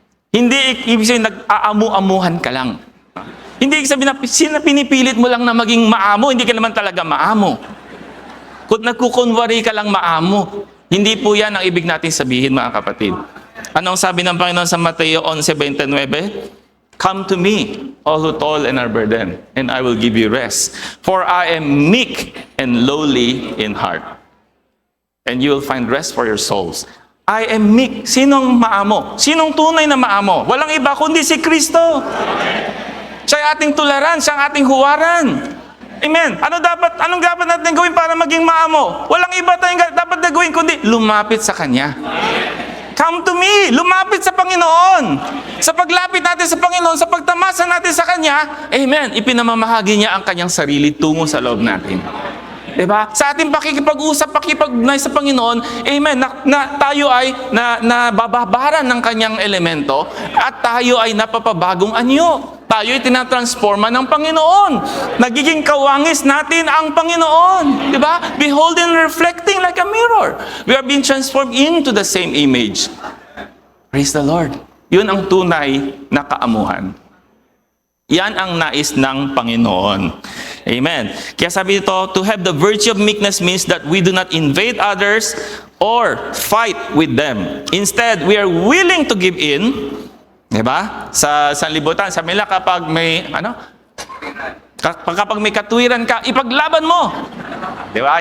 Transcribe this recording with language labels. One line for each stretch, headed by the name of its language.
Filipino: Hindi ibig sabihin nag-aamu-amuhan ka lang. Hindi ibig sabihin na pinipilit mo lang na maging maamo, hindi ka naman talaga maamo. Kung nagkukunwari ka lang maamo, hindi po yan ang ibig natin sabihin, mga kapatid. Anong sabi ng Panginoon sa Mateo 11:29?
English: Come to me, all who toil and are burdened, and I will give you rest. For I am meek and lowly in heart, and you will find rest for your souls. I am meek.
Filipino: Sinong maamo? Sinong tunay na maamo? Walang iba kundi si Kristo. Siya ay ating tularan, siya ang ating huwaran. Amen. Anong dapat natin gawin para maging maamo? Walang iba tayong dapat na gawin kundi lumapit sa Kanya.
English: Come to me.
Filipino: Lumapit sa Panginoon. Sa paglapit natin sa Panginoon, sa pagtamasa natin sa Kanya, amen, ipinamamahagi niya ang Kanyang sarili tungo sa loob natin. Diba? Sa ating pakikipag-usap, pakikipagnay sa Panginoon, amen, tayo ay nabababaran ng Kanyang elemento at tayo ay napapabagong anyo. Tayo ay tinatransforma ng Panginoon. Nagiging kawangis natin ang Panginoon. Diba?
English: Beholding and reflecting like a mirror. We are being transformed into the same image. Praise the Lord.
Filipino: Yun ang tunay na kaamuhan. Yan ang nais ng Panginoon. Amen. Kaya sabi dito,
English: to have the virtue of meekness means that we do not invade others or fight with them. Instead, we are willing to give in.
Filipino: Diba? Sa sanlibutan, sabi nila kapag may, kapag may katwiran ka, ipaglaban mo. Diba?